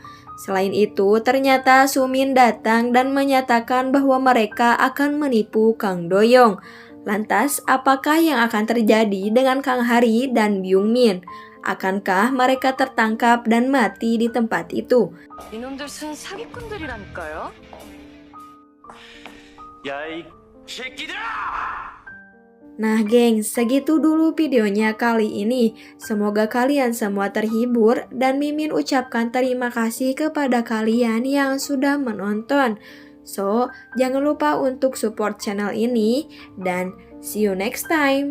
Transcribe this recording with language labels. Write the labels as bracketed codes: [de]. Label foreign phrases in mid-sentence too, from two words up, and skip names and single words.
[id] Selain itu, ternyata Sumin datang dan menyatakan bahwa mereka akan menipu Kang Do-young. Lantas, apakah yang akan terjadi dengan Kang Hari dan Byung-min? Akankah mereka tertangkap dan mati di tempat itu? [ko] 이놈들 순 사기꾼들이라니까요. 야, 이 새끼들아! [id] Nah geng, segitu dulu videonya kali ini. Semoga kalian semua terhibur dan Mimin ucapkan terima kasih kepada kalian yang sudah menonton. So, jangan lupa untuk [en] support channel [id] ini dan [en] see you next time.